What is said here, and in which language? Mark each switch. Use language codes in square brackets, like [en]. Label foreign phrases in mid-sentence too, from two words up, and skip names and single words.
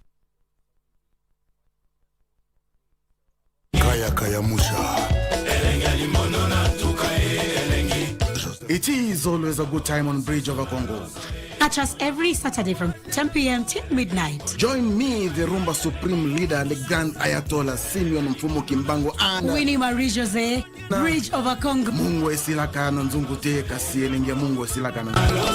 [en] It is always a good time on Bridge over Congo. Catch us every Saturday from 10 p.m. till midnight. Join me, the Rumba Supreme Leader, the Grand Ayatollah Simeon Mfumu Kimbango, and Winnie Marie Jose, Bridge over Congo. [ln] Mungu esilaka na nzungu te kasielenge Mungu esilaka na